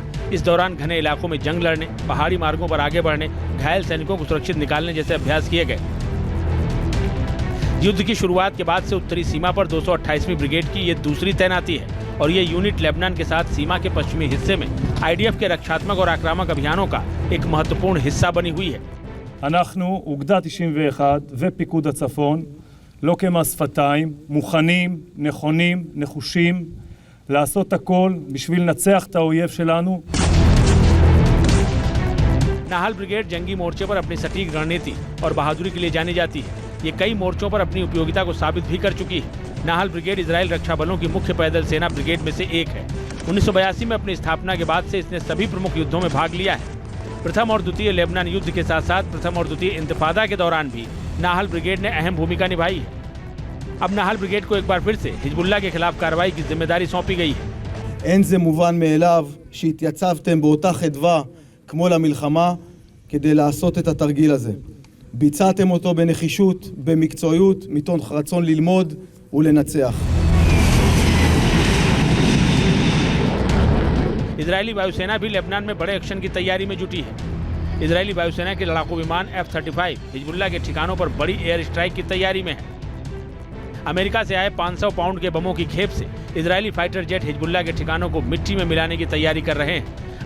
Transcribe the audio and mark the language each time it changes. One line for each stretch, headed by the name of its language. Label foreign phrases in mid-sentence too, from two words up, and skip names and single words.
Hindi: इस दौरान घने इलाकों में जंग लड़ने, पहाड़ी मार्गों पर आगे बढ़ने, घायल सैनिकों को सुरक्षित निकालने जैसे अभ्यास किए गए। युद्ध की शुरुआत के बाद से उत्तरी सीमा पर 228वीं ब्रिगेड की ये दूसरी तैनाती है और ये यूनिट लेबनान के साथ सीमा के पश्चिमी हिस्से में आईडीएफ के रक्षात्मक और आक्रामक अभियानों का एक महत्वपूर्ण हिस्सा बनी हुई है।
Hebrew: אנחנו אוגדה 91 ופיקוד הצפון, לא כמס שפתיים, מוכנים, נכונים, נחושים, לעשות הכל בשביל לנצח את האויב שלנו.
Hindi: नाहल ब्रिगेड जंगी मोर्चे पर अपनी सटीक रणनीति और बहादुरी के लिए जानी जाती है। ये कई मोर्चों पर अपनी उपयोगिता को साबित भी कर चुकी है। नाहल ब्रिगेड इजराइल रक्षा बलों की मुख्य पैदल सेना ब्रिगेड में से एक है। 1982 में अपनी स्थापना के बाद से इसने सभी प्रमुख युद्धों में भाग लिया है। प्रथम और द्वितीय लेबनान युद्ध के साथ साथ प्रथम और द्वितीय इंतफादा के दौरान भी नाहल ब्रिगेड ने अहम भूमिका निभाई है। अब नाहल ब्रिगेड को एक बार फिर से हिजबुल्लाह के खिलाफ कार्रवाई की जिम्मेदारी सौंपी गई है।
Hebrew: אין זה מובן מאליו שהתייצבתם באותה חדווה כמו למלחמה כדי לעשות את התרגיל הזה. ביצעתם אותו בנחישות, במקצועיות, מתוך רצון ללמוד ולנצח.
Hindi: इजरायली वायुसेना भी लेबनान में बड़े एक्शन की तैयारी में जुटी है। इजरायली वायुसेना के लड़ाकू विमान F-35 हिजबुल्लाह के ठिकानों पर बड़ी
English: air strike
Hindi: की तैयारी में है। अमेरिका से आए 500 पाउंड के बमों की खेप से इजरायली
English: fighter jet
Hindi: हिजबुल्लाह के ठिकानों को मिट्टी में मिलाने की तैयारी कर रहे हैं।